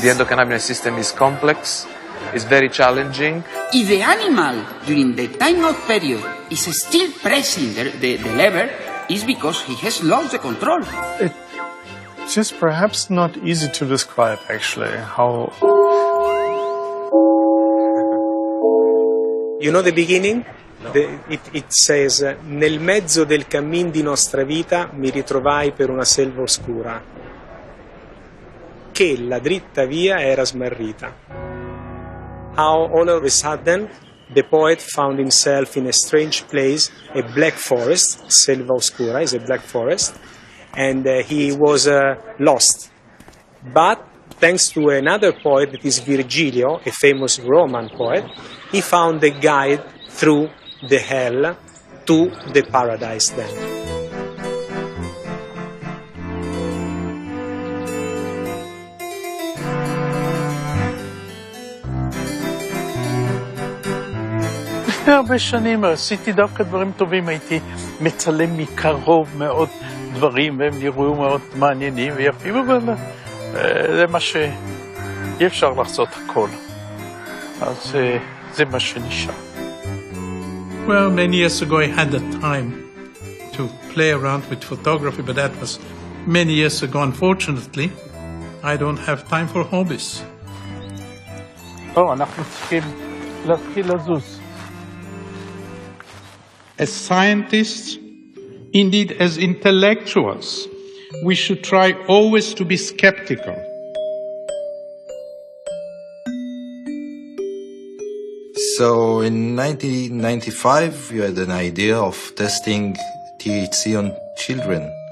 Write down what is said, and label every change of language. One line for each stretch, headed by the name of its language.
English: The endocannabinoid system is complex, is very challenging. If the animal during the timeout period is still pressing the lever, is because he has lost the control. It's just perhaps not easy to describe, actually, how... You know the beginning? It says,
Italian: nel mezzo del cammin di nostra vita mi ritrovai per una selva oscura, che la dritta via era smarrita.
English: How all of a sudden the poet found himself in a strange place, a black forest. Selva Oscura is a black forest, and he was lost. But thanks to another poet, that is Virgilio, a famous Roman poet, he found a guide through the hell to the paradise then.
Hebrew: לפני הרבה שנים עשיתי דווקא דברים טובים, הייתי מצלם מקרוב מאוד דברים והם נראו מאוד מעניינים ויפים, אבל זה מה שאי אפשר לעשות הכל, אז זה מה שנשאר.
English: Well, many years ago I had the time to play around with photography, but that was many years ago. Unfortunately, I don't have time for hobbies.
Hebrew: אנחנו צריכים להתחיל לזוז.
English: As scientists, indeed as intellectuals, we should try always to be skeptical. So in 1995, you had an idea of testing THC on children.